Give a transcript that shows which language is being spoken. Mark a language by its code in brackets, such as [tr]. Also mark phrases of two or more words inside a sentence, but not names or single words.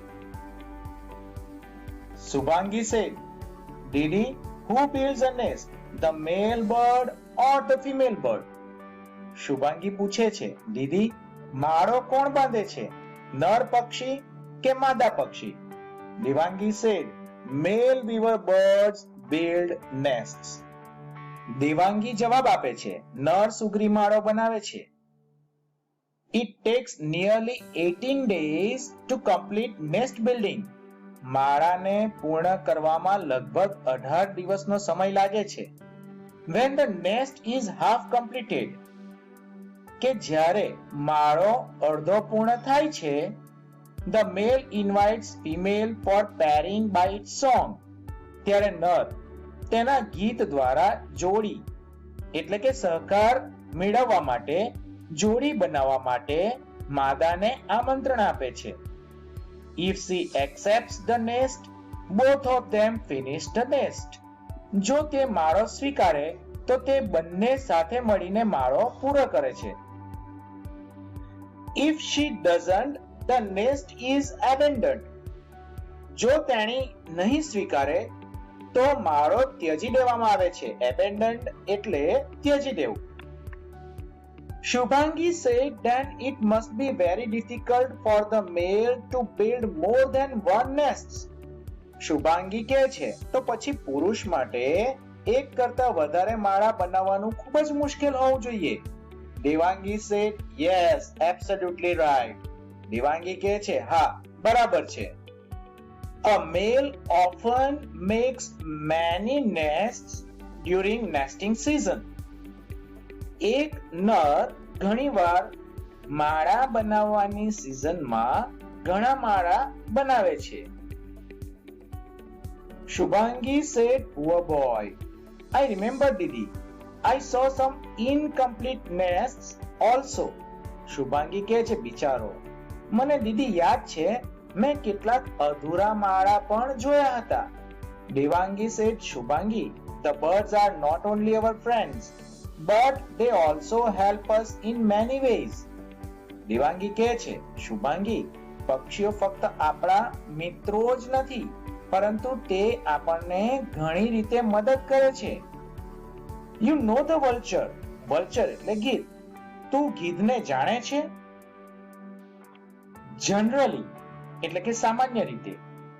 [en] Shubhangi said, Didi, who builds a nest, the male bird or the female bird? [gu] શુભાંગી પૂછે છે, દીદી, માળો કોણ બાંધે છે, નર પક્ષી કે માદા પક્ષી? [en] દેવાંગી said, male weaver birds build nests. [gu] દેવાંગી જવાબ આપે છે, નર સુગ્રી માળો બનાવે છે. [en] It takes nearly 18 days to complete nest building. [gu] માળાને પૂર્ણ કરવામાં લગભગ 18 દિવસનો સમય લાગે છે. [en] When the nest is half completed, [gu] કે જ્યારે માળો અડધો પૂર્ણ થાય છે, [en] the male invites female for pairing by its song. [gu] ત્યારે નર તેના ગીત દ્વારા જોડી એટલે કે સહકાર મેળવવા માટે જોડી બનાવવા માટે માદાને આમંત્રણ આપે છે. [en] If she accepts the nest, both of them finish the nest. [gu] જો તે માળો સ્વીકારે તો તે બંને સાથે મળીને માળો પૂરો કરે છે. [en] If she doesn't, the nest is abandoned. [gu] જો તેણી નહીં સ્વીકારે તો માળો ત્યજી દેવામાં આવે છે. Abandoned એટલે ત્યજી દેવું. [en] Shubhangi said then it must be very difficult for the male to build more than one nest. [gu] શુભાંગી કહે છે, તો પછી પુરુષ માટે એક કરતા વધારે માળા બનાવવાનું ખૂબ જ મુશ્કેલ હોવું જોઈએ. [en] દેવાંગી said yes, absolutely right. [gu] દેવાંગી કહે છે, હા, બરાબર છે. [en] A male often makes many nests during nesting season. [gu] એક નર ઘણીવાર માળા બનાવવાની સિઝનમાં ઘણા માળા બનાવે છે. [en] Shubhangi said, poor boy. I remember, Didi. I saw some incomplete nests also. [gu] શુભાંગી કહે છે, બિચારો, મને દીદી યાદ છે, મેં કેટલાક અધૂરા માળા પણ જોયા હતા. [en] દેવાંગી said, શુભાંગી, the birds are not only our friends, but they also help us in many ways. [gu] દેવાંગી કહે છે, શુભાંગી, પક્ષીઓ ફક્ત આપણા મિત્રો જ નથી, પરંતુ તે આપણને ઘણી રીતે મદદ કરે છે. [en] You know the vulture. Vulture [gu] એટલે ગીધ. તું ગીધને જાણે છે? Generally એટલે કે સામાન્ય રીતે.